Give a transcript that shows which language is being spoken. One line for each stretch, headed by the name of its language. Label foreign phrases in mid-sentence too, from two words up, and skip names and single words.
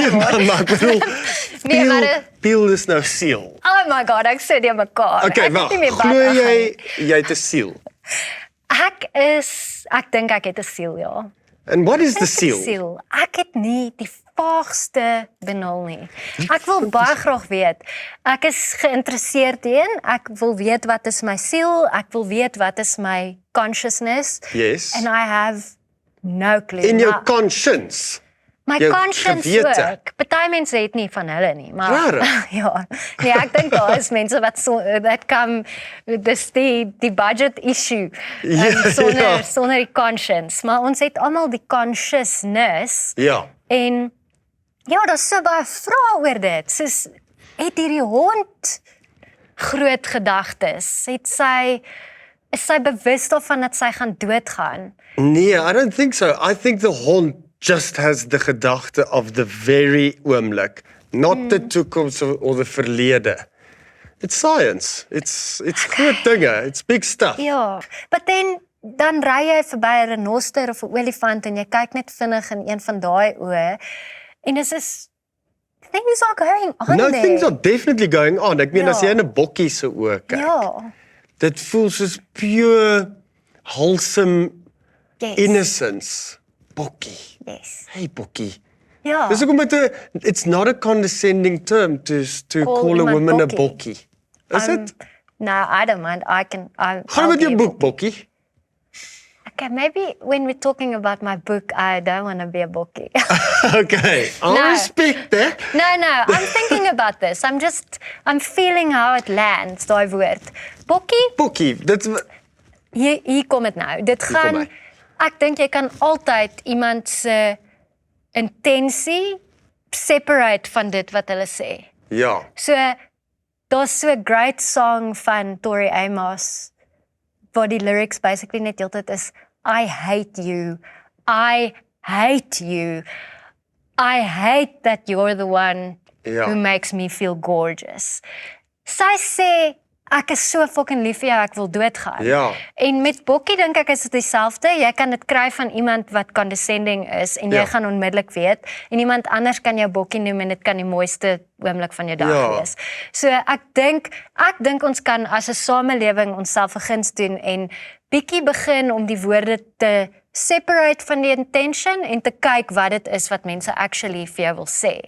Afrikaans: Nee, word. maar ek bedoel, Nee, maar piel is nou siel.
English: Oh my god,
Afrikaans: ek sê dit mekaar. Okay, Ek wag. het nie meer Glo bad jy het 'n siel? Ek dink ek het 'n siel, ja.
English: And what is the
Afrikaans: Ek het 'n
English: seal?
Afrikaans: Siel. Ek het nie die vaagste benul nie. Ek wil baie graag weet. Ek is geïnteresseerd in. Ek wil weet wat is my siel. Ek wil weet wat is my consciousness.
English: Yes. And I have no clue. In your
Afrikaans: Maar
English: conscience.
Afrikaans: my jou
English: conscience
Afrikaans: gewete. ook. Party mense het nie van hulle nie, maar Rarig. ja. Nee, ek dink daar is mense wat dat kan dis die
English: budget issue.
Afrikaans: Ja, ja. Sonder die conscience, maar ons het almal die consciousness. Ja. En ja, daar's so baie vrae oor dit. Soos het hierdie hond groot gedagtes? Is sy bewus daarvan dat sy gaan doodgaan? Nee,
English: I don't think so. I think the hond just has the gedagte of the very oomblik, not the toekoms or the verlede. It's science. It's
Afrikaans: groot dinge.
English: It's big stuff.
Afrikaans: Ja, but dan ry jy verby 'n renoster of 'n olifant en jy kyk net vinnig in een van daai oë en dit is
English: things are going on No, there. things are definitely going on.
Afrikaans: Ek meen Ja. as jy in 'n bokkie se oë kyk, Ja, dit voel soos pure wholesome
English: yes. innocence.
Afrikaans: Bokkie.
English: Yes.
Afrikaans: Hey bokkie. Ja. Dis hoekom
English: it's not a condescending term to call a
Afrikaans: iemand
English: woman a
Afrikaans: bokkie.
English: bokkie. Is it? No, I don't mind.
Afrikaans: Gaan
English: I'll
Afrikaans: met
English: be
Afrikaans: jou
English: a
Afrikaans: boek bokkie.
English: Okay, maybe when we're talking about my book, I don't want to be a bokkie. Okay, I'll No. respect that. No, I'm thinking about this. I'm feeling how it lands,
Afrikaans: daai woord. Bokkie, Bokkie, dit hier kom dit nou. Dit kom gaan hy. ek dink jy kan altyd iemand se intensie separate van dit wat hulle sê. ja. So daar's so 'n
English: great song
Afrikaans: van Tori Amos waar die
English: lyrics basically
Afrikaans: net heeltyd is
English: I hate you. I hate you. I hate that you're the one
Afrikaans: Ja.
English: who makes me feel gorgeous.
Afrikaans: Sy sê ek is so fucking lief vir jou, ek wil doodgaan. Ja. En met bokkie dink ek is dit dieselfde. Jy kan dit kry van iemand wat condescending is en jy Ja. gaan onmiddellik weet en iemand anders kan jou bokkie noem en dit kan die mooiste oomblik van jou dag Ja. wees. So ek dink ons kan as 'n samelewing onsself 'n guns doen en bietjie begin om die woorde te separate van die intention en te kyk wat dit is wat mense actually vir jou wil sê.